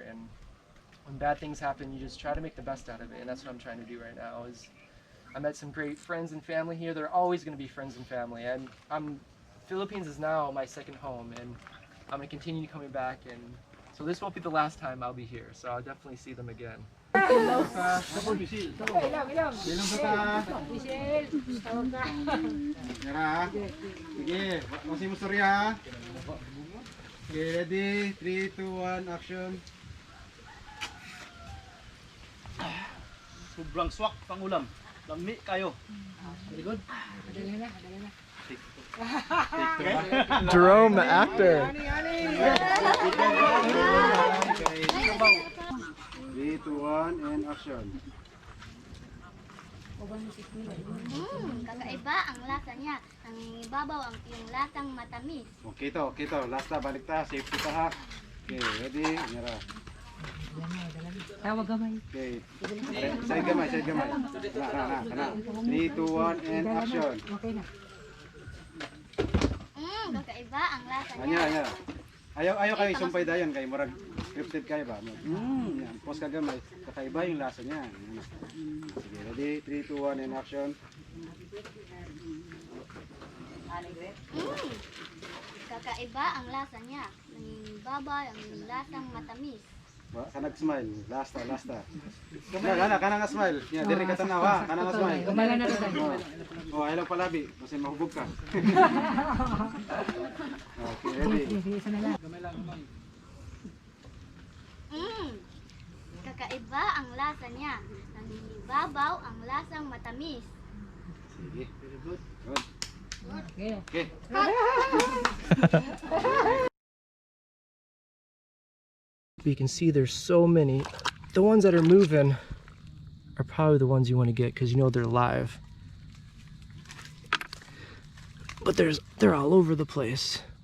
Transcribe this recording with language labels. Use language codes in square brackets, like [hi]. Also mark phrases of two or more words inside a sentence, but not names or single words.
[en] And when bad things happen, you just try to make the best out of it, and that's what I'm trying to do right now. Is I met some great friends and family here. They're always going to be friends and family, and Philippines is now my second home, and I'm going to continue coming back, and so this won't be the last time I'll be here, so I'll definitely see them again. [ceb] Sige, masih mustorya. [en] Okay, ready? 3, 2, 1, action. [tl] Sobrang swak pangulam. [ceb] Lami kayo. [en] Very good. Jerome, the actor. 3, 2, 1, and action. [tl] Kakaiba ang lasa niya. Ang ibabaw ang yung lasang matamis. [ceb] Okay to. Last na, balik ta. Safety ta ha. Okay, ready? Nyara. Tawag gamay. Okay. Side gamay. Kana. [en] 3, 2, 1, and action. [tl] Okay na. Kakaiba ang lasa niya. [ceb] Anya. Ayaw kayo sumpay dayon kay murag scripted kayo ba? [tl] Yan, pause ka gamay. Kakaiba yung lasa niya. Sige, ready? [en] 3, 2, 1, and action. [tl] Kakaiba ang lasa niya. Ang ibabaw ang lasang matamis. [ceb] Ka nag-smile. Last ta. Kana nga smile. Yan, diri ka tanaw ha. Kana nga smile. [tl] Kamala na rin. [ceb] Oh, ayaw palabi. Kasi mahubog ka. Okay, ready? [tl] Isa na lang. Kakaiba ang lasa niya. Ang ibabaw ang lasang matamis. Sige, [en] very good. Okay. You can see there's so many. The ones that are moving are probably the ones you want to get because you know they're live. But they're all over the place.